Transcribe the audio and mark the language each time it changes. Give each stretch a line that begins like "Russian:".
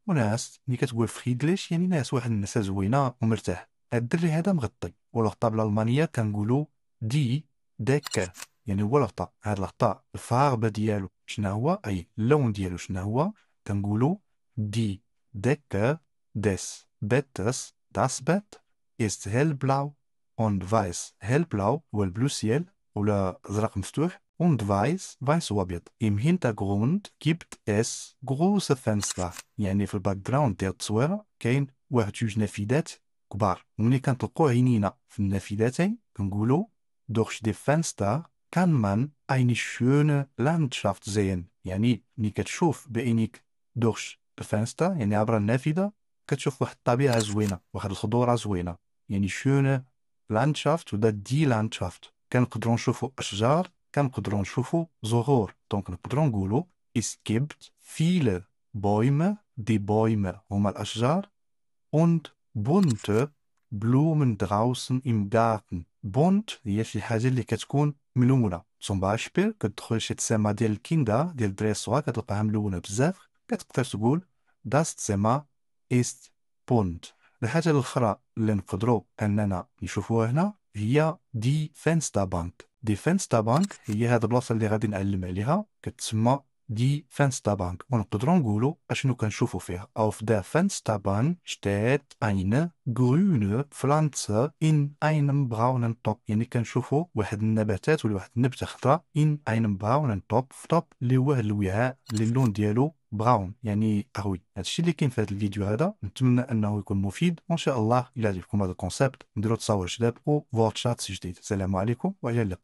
Arabic: وناس ملي كتقول فريدليش يعني ناس، واحد النساء زوينة ومرتاح. هاد الدري هذا مغطي، ولو خطا بالألمانية كنقولو دي ديكر، يعني هو الغطاء. هاد الغطاء الفاربة ديالو شنو هو؟ أي اللون ديالو شنو هو؟ كنقولو دي ديكر
German: des Bettes. Das Bett ist hellblau und weiß.
Arabic: hellblau هو البلو سيال ولا ازرق مفتوح،
German: und weiß
Arabic: هو ابيض.
German: im Hintergrund gibt es große Fenster،
Arabic: يعني في الباك جراوند ديال التصويره كاين واحد جوج نافذات كبار. وملي كنطلقوا عينينا في النافذتين كنقولوا
German: durch die Fenster kann man eine schöne Landschaft sehen.
Arabic: يعني ملي كتشوف بعينيك durch الفنستا يعني عبر النافذه كتشوف واحد الطبيعه زوينه، واحد الخضوره زوينه. يعني شونه لاندشافت ولا دي لاندشافت. كنقدروا نشوفوا اشجار، كنقدروا نشوفوا زهور.
German: دونك نقدروا نقولوا es gibt viele Bäume.
Arabic: دي Bäume هما الاشجار.
German: und bunte Blumen draußen im Garten.
Arabic: bunt هي شي حاجه اللي كتكون ملونه.
German: zum Beispiel
Arabic: كتدخل شي تسمى ديال الكيندا ديال الدراري الصغار كتلقاها ملونه بزاف، كتقدر تقول
German: das Zimmer ist bunt.
Arabic: الحاجة الأخرى اللي نقدروا أننا نشوفوها هنا هي دي فنستابانك. دي فنستابانك هي هاد البلاصة اللي غادي نعلم عليها، كتسمى دي Fensterbank. ونقدروا نقولوا اشنو كنشوفوا فيها.
German: auf der Fensterbank steht eine grüne Pflanze in einem braunen Topf.
Arabic: يعني كنشوفوا واحد النباتات ولا واحد النبته خضراء
German: in einem braunen Topf.
Arabic: توب اللي هو الوعاء اللي اللون ديالو براون يعني قهوي. هادشي اللي كاين في هذا الفيديو هذا. نتمنى انه يكون مفيد، وان شاء الله الى عجبكم هذا الكونسيبت نديروا تصاور جداد و فوتشات جديد. السلام عليكم والى اللقاء.